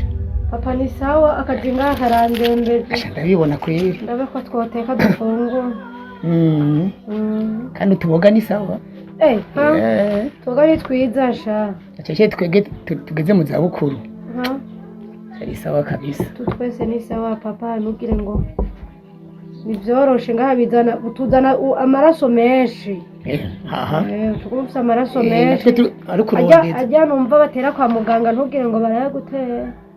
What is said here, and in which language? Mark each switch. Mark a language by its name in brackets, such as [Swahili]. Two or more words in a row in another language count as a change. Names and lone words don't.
[Rundi] Papa ni sawa akazi ngaha karandembeje. Asha ndabibona kweri. Ndabe ko twoteka dufungura. Kandi utuboga ni sawa. Tuboga ni twiza sha. Acece tugeze mu za bukuru. Ari sawa kabisa. Twese ni sawa papa nugire ngo nivyoroshe ngaha bizana utuzana amaraso menshi. Tukufisa amaraso menshi. Ajya numva batera kwa muganga ntugire ngo barayagutera.